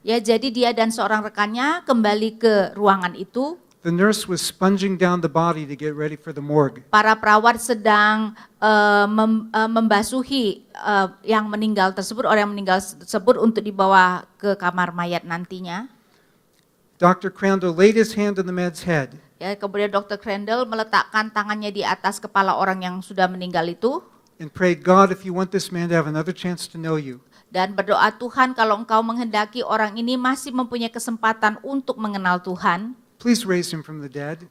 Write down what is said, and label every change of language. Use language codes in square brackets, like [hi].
[id] Ya, jadi dia dan seorang rekannya kembali ke ruangan itu. [en] The nurse was sponging down the body to get ready for the morgue. [id] Para perawat sedang membasuhi yang meninggal tersebut, orang yang meninggal tersebut untuk dibawa ke kamar mayat nantinya. [en] Dr. Crandall laid his hand on the man's head. [id] Ya, kemudian Dr. Crandall meletakkan tangannya di atas kepala orang yang sudah meninggal itu [en] And prayed, God, if you want this man to have another chance to know you, [id] dan berdoa, Tuhan, kalau Engkau menghendaki orang ini masih mempunyai kesempatan untuk mengenal Tuhan, [en] please raise him from the dead.